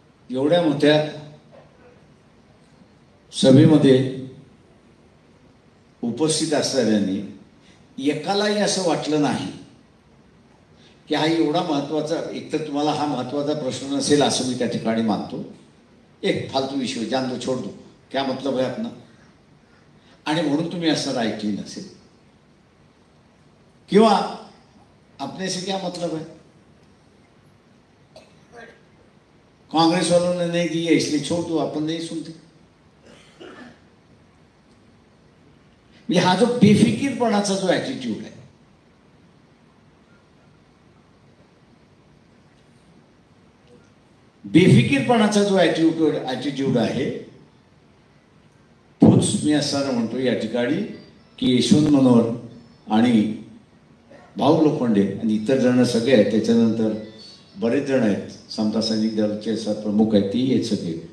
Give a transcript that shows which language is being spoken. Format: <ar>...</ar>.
<mr>एवढ्या मोठ्या सभेमध्ये उपस्थित असणाऱ्यांनी एकालाही असं वाटलं नाही की हा एवढा महत्त्वाचा, एकतर तुम्हाला हा महत्त्वाचा प्रश्न नसेल असं मी त्या ठिकाणी मानतो.</mr> <hi>एक फालतू विषय जान दो छोड़ दो, क्या मतलब है अपना,</hi> <mr>आणि म्हणून तुम्ही असं ऐकली नसेल. किंवा</mr> <hi>अपने से क्या मतलब है, कांग्रेस वालों ने नहीं दी है इसलिए छोड़ दो, अपन नहीं सुनते.</hi> <mr>हा जो बेफिकीरपणाचा जो ॲटिट्यूड आहे, बेफिकीरपणाचा जो ॲटिट्यूड आहे तोच मी असं म्हणतो या ठिकाणी की यशवंत मनोहर आणि भाऊ लोखंडे आणि इतर जण सगळे आहेत, त्याच्यानंतर बरेच जण आहेत, समता सैनिक दलाचे प्रमुख आहेत, तेही आहेत सगळे.</mr>